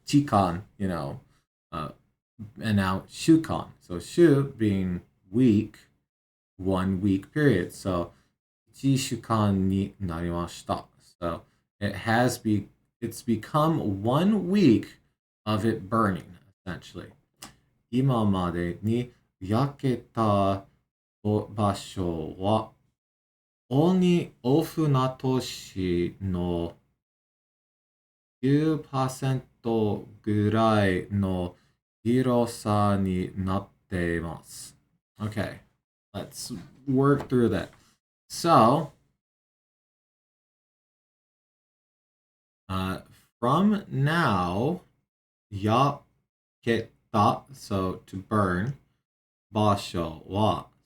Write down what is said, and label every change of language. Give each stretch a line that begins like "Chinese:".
English: Chikan, and now Shukan. So Shu being week, 1 week period.
Japanese: So Jishukan ni narimashita.
English: So it's become 1 week of it burning, essentially.
Japanese: 今までに焼けた場所は、鬼オフナ都市の9%ぐらいの広さになっています。
English: Okay, let's work through that. So, from now, yaketa, so to burn, basho wa.